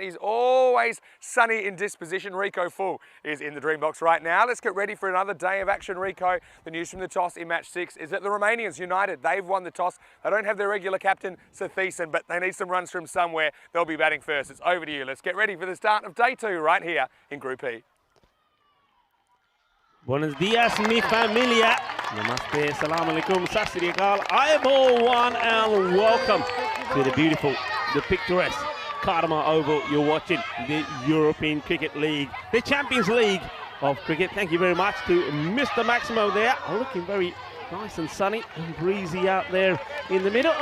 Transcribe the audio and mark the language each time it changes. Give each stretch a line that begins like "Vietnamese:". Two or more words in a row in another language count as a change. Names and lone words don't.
English: He's always sunny in disposition. Rico Full is in the dream box right now. Let's get ready for another day of action, Rico. The news from the toss in match 6 is that the Romanians, United, they've won the toss. They don't have their regular captain, Satheesan, but they need some runs from somewhere. They'll be batting first. It's over to you. Let's get ready for the start of day 2 right here in Group E.
Spanish: Buenos dias, mi familia.
Punjabi: Namaste,
Arabic: سلام عليكم,
Punjabi: ਸਤ ਸ੍ਰੀ ਅਕਾਲ.
English: One and welcome to the beautiful, the picturesque Kardama Oval. You're watching the European Cricket League, the Champions League of cricket. Thank you very much to Mr. Maximo there. Looking very nice and sunny and breezy out there in the middle.